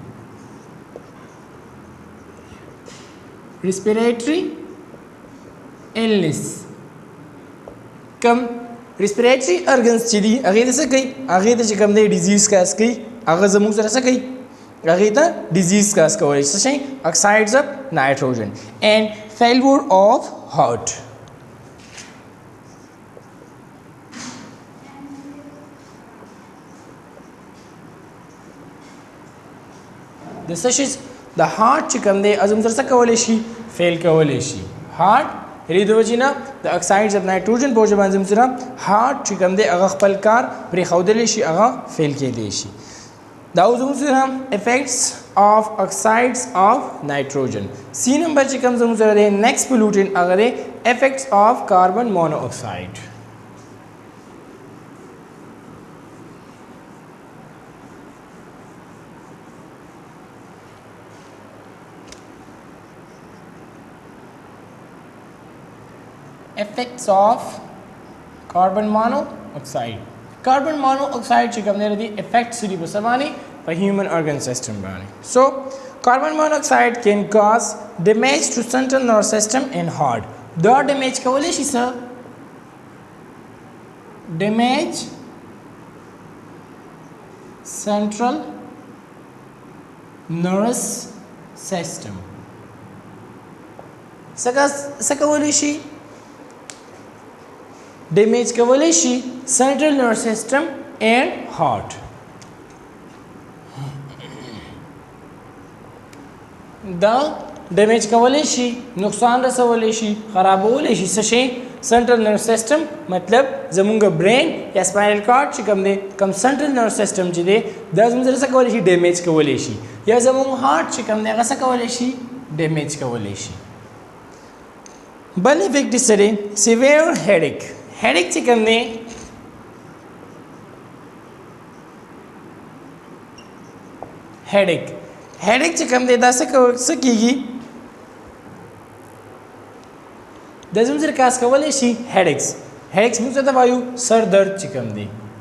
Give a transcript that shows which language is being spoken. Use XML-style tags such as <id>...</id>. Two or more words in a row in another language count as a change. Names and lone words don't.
<en>respiratory illness</en> <ps>کم</ps> <en>respiratory organs</en> <ps>چې دي هغې ته څه کوي هغې ته چې کوم دی</ps> <en>disease cause</en> <ps>کوي هغه زموږ سره څه کوي هغې ته</ps> <en>disease cause</en> <ps>کولی څه شي</ps> <en>oxides of nitrogen and failure of heart</en> <ps>د څه شي د هارت چې کوم دی زموږ سره څه کولی شي فیل کولی شي هارت هرې د وجې نه د</ps> <en>oxides of nitrogen</en> <ps>په وجه باندې زموږ سره هارت چې کوم دی هغه خپل کار پرېښودلی شي هغه فیل کېدی شي دا اوس زموږ سره</ps> <en>effects of oxides of nitrogen C number</en> <ps>چې کوم زموږ سره دی</ps> <en>next pollutant</en> <ps>هغه دی</ps> <en>effects of carbon monoxide effects of carbon monoxide carbon monoxide</en> <ps>چې کوم دی</ps> <en>effects</en> <ps>دي په څه باندې په</ps> <en>human organ system باندې so carbon monoxide can cause damage to central nervous system and heart دا damage</en> <ps>کولی شي څه</ps> <en>damage central nervous system</en> <ps>څه کولی شي damage کولی شي</ps> <en>central nervous system and heart</en> <ps>دا damage کولی شي نقصان رسولی شي خرابولی شي څه شي</ps> <en>central nervous system</en> <ps>مطلب زمونږ brain یا</ps> <en>spinal cord</en> <ps>چې کوم دی کوم</ps> <en>central nervous system</en> <ps>چې دی دا زمونږ سره څه کولی شي damage کولی شي یا زمونږ heart چې کوم دی هغه څه کولی شي damage کولی شي بل افیکټ یې څه دی</ps> <en>severe headache headache</en> <ps>چې کوم دی</ps> <en>headache headache</en> <ps>چې کوم دی دا څه کیږي د زموږ سره کاس کولی شي هیډیکس موږ ته وایو سر درد چې کوم دی</ps>